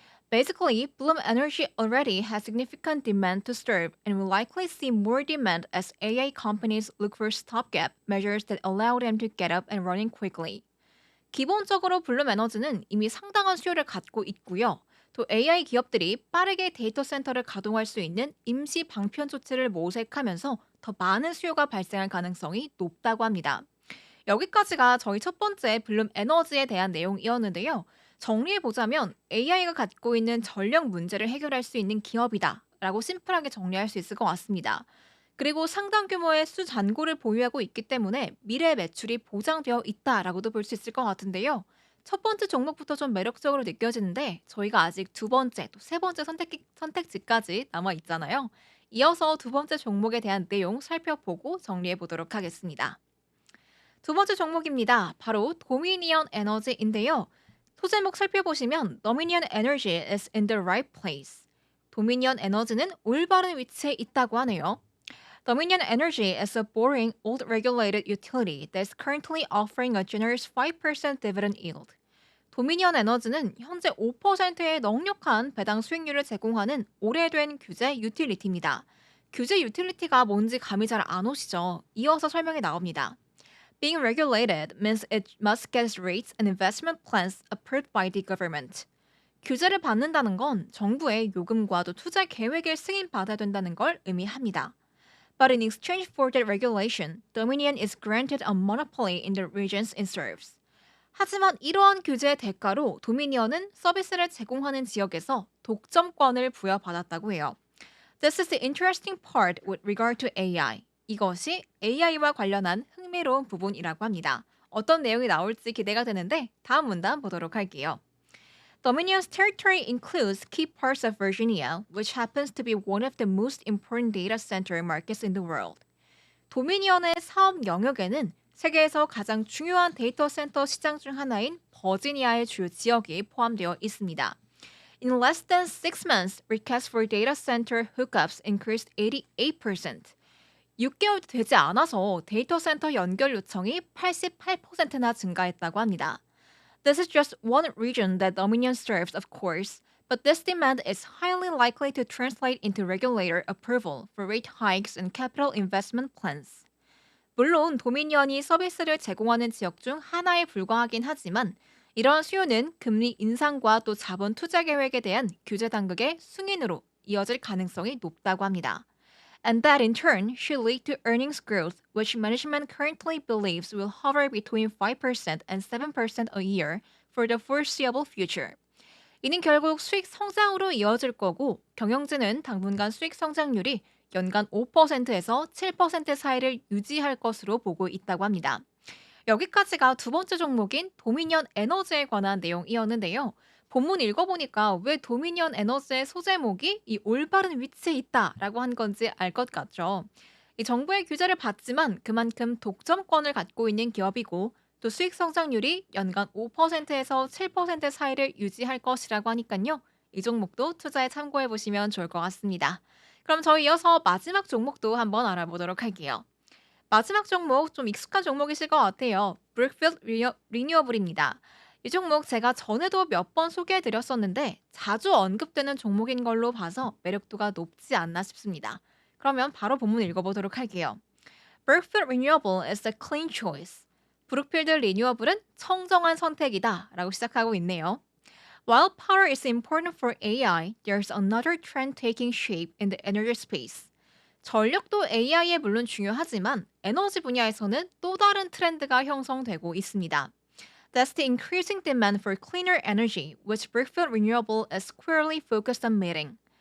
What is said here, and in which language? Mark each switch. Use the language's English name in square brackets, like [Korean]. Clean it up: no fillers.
[English] Basically, Bloom Energy already has significant demand to serve and will likely see more demand as AI companies look for stopgap measures that allow them to get up and running quickly. [Korean] 기본적으로 블룸 에너지는 이미 상당한 수요를 갖고 있고요. 또 AI 기업들이 빠르게 데이터 센터를 가동할 수 있는 임시 방편 조치를 모색하면서 더 많은 수요가 발생할 가능성이 높다고 합니다. 여기까지가 저희 첫 번째 블룸 에너지에 대한 내용이었는데요. 정리해보자면 AI가 갖고 있는 전력 문제를 해결할 수 있는 기업이다 라고 심플하게 정리할 수 있을 것 같습니다. 그리고 상당 규모의 수 잔고를 보유하고 있기 때문에 미래 매출이 보장되어 있다라고도 볼 수 있을 것 같은데요. 첫 번째 종목부터 좀 매력적으로 느껴지는데 저희가 아직 두 번째, 또 세 번째 선택지까지 남아 있잖아요. 이어서 두 번째 종목에 대한 내용 살펴보고 정리해 보도록 하겠습니다. 두 번째 종목입니다. 바로 도미니언 에너지인데요. 소제목 살펴보시면 [English] Dominion Energy is in the right place. [Korean] 도미니언 에너지는 올바른 위치에 있다고 하네요. [English] Dominion Energy is a boring, old regulated utility that is currently offering a generous 5% dividend yield. [Korean] 도미니언 에너지는 현재 5%의 넉넉한 배당 수익률을 제공하는 오래된 규제 유틸리티입니다. 규제 유틸리티가 뭔지 감이 잘 안 오시죠? 이어서 설명이 나옵니다. [English] Being regulated means it must get rates and investment plans approved by the government. [Korean] 규제를 받는다는 건 정부의 요금과 또 투자 계획을 승인받아야 된다는 걸 의미합니다. [English] But in exchange for that regulation, Dominion is granted a monopoly in the regions it serves. [Korean] 하지만 이러한 규제의 대가로 도미니언은 서비스를 제공하는 지역에서 독점권을 부여받았다고 해요. [English] This is the interesting part with regard to AI. [Korean] 이것이 AI와 관련한 흥미로운 부분이라고 합니다. 어떤 내용이 나올지 기대가 되는데 다음 문단 보도록 할게요. [English] Dominion's territory includes key parts of Virginia, which happens to be one of the most important data center markets in the world. [Korean] 도미니언의 사업 영역에는 세계에서 가장 중요한 데이터 센터 시장 중 하나인 버지니아의 주요 지역이 포함되어 있습니다. [English] In less than 6 months, requests for data center hookups increased 88%. [Korean] 6개월도 되지 않아서 데이터 센터 연결 요청이 88%나 증가했다고 합니다. [English] This is just one region that Dominion serves, of course, but this demand is highly likely to translate into regulator approval for rate hikes and capital investment plans. [Korean] 물론 도미니언이 서비스를 제공하는 지역 중 하나에 불과하긴 하지만 이런 수요는 금리 인상과 또 자본 투자 계획에 대한 규제 당국의 승인으로 이어질 가능성이 높다고 합니다. [English] And that in turn should lead to earnings growth, which management currently believes will hover between 5% and 7% a year for the foreseeable future. [Korean] 이는 결국 수익 성장으로 이어질 거고 경영진은 당분간 수익 성장률이 연간 5%에서 7% 사이를 유지할 것으로 보고 있다고 합니다. 여기까지가 두 번째 종목인 도미니언 에너지에 관한 내용이었는데요. 본문 읽어보니까 왜 도미니언 에너지의 소제목이 이 올바른 위치에 있다라고 한 건지 알 것 같죠. 이 정부의 규제를 받지만 그만큼 독점권을 갖고 있는 기업이고 또 수익 성장률이 연간 5%에서 7% 사이를 유지할 것이라고 하니까요. 이 종목도 투자에 참고해 보시면 좋을 것 같습니다. 그럼 저희 이어서 마지막 종목도 한번 알아보도록 할게요. 마지막 종목 좀 익숙한 종목이실 것 같아요. 브룩필드 리뉴어블입니다. 이 종목 제가 전에도 몇 번 소개해 드렸었는데 자주 언급되는 종목인 걸로 봐서 매력도가 높지 않나 싶습니다. 그러면 바로 본문 읽어보도록 할게요. [English] Brookfield Renewable is the clean choice. [Korean] 브룩필드 리뉴어블은 청정한 선택이다 라고 시작하고 있네요. [English] While power is important for AI, there's another trend taking shape in the energy space. [Korean] 전력도 AI에 물론 중요하지만 에너지 분야에서는 또 다른 트렌드가 형성되고 있습니다. [English] That's the increasing demand for cleaner energy, which Brookfield Renewable is squarely focused on meeting.